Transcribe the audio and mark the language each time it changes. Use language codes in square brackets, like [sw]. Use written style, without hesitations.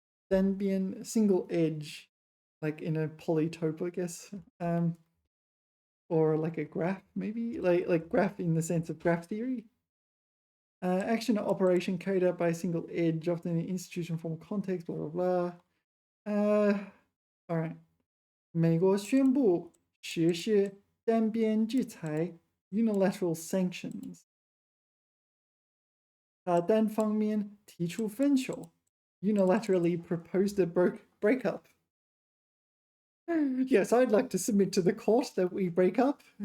[en] 单边 single edge, like in a polytope, I guess. Or like a graph, maybe like graph in the sense of graph theory. Action or operation carried out by a single edge, often in an institution formal context, blah blah blah. All right. [zh] 美国宣布实施单边制裁 [en] unilateral sanctions. [zh] 他单方面提出分手 [en] unilaterally proposed a breakup. Yes, I'd like to submit to the court that we break up.